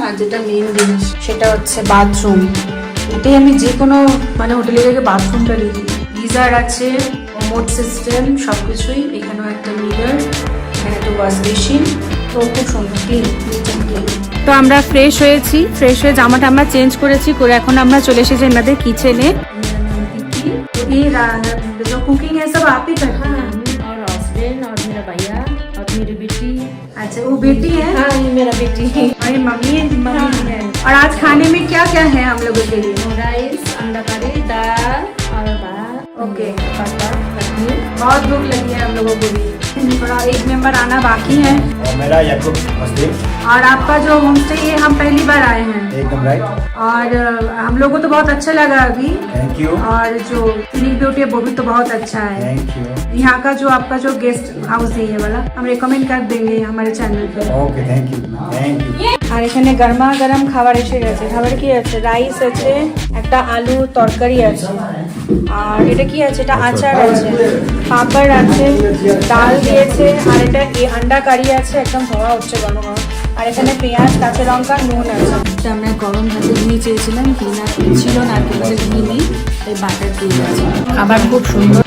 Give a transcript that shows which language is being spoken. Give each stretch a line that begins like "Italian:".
Bangla: আর যেটা মেইন জিনিস সেটা হচ্ছে বাথরুম। এটাই আমি যে কোনো মানে হোটেলে গিয়ে বাথরুমটা লিখি। গিজার আছে, মোড সিস্টেম সবকিছুই। এখানেও একটা মিরর, এখানে একটা ওয়াশ বেসিন। তো খুব সুন্দর ক্লিন। তো আমরা ফ্রেশ হয়েছি, ফ্রেশ হয়ে জামাটা আমরা চেঞ্জ করেছি, করে এখন আমরা চলে এসেছি আমাদের কিচেনে।
Hindi: जो कुकिंग है सब आप ही करते हैं? और हस्बैंड और मेरा भैया और मेरी बेटी। अच्छा वो बेटी है? हाँ ये मेरा बेटी है। और ये मम्मी है। और आज खाने में क्या क्या है हम लोगों के लिए? राइस, अंडा करी, दाल और भात। ओके, पापड़, चटनी। बहुत भूख लगी है हम लोगों को भी। थोड़ा एक मेंबर आना बाकी है। और मेरा याकूब मस्ती और आपका जो होम स्टे ये हम पहली बार आए हैं, एकदम राइट। और हम लोगों को तो बहुत अच्छा लगा अभी। Thank you. और जो सीनिक ब्यूटी है वो भी तो बहुत अच्छा है। Thank you. यहाँ का जो आपका जो गेस्ट हाउस है ये वाला हम रिकमेंड कर देंगे हमारे चैनल पे। Okay thank you thank you.
Bangla: আর এখানে গরমা গরম খাবার এসে গেছে। খাবার কি আছে? রাইস আছে, একটা আলু তরকারি আছে, আর এটা কি আছে? এটা আচার আছে, পাপড় আছে, ডাল দিয়েছে, আর এটা আন্ডা কারি আছে, একদম ধোয়া হচ্ছে গরম গরম। আর এখানে পেঁয়াজ, কাঁচা লঙ্কা, নুন আছে। আমরা গরম ভাতে ঘি চেয়েছিলাম, ঘি না ছিল না, ঘি নেই, তাই বাটার দিয়ে গেছে। খাবার খুব সুন্দর।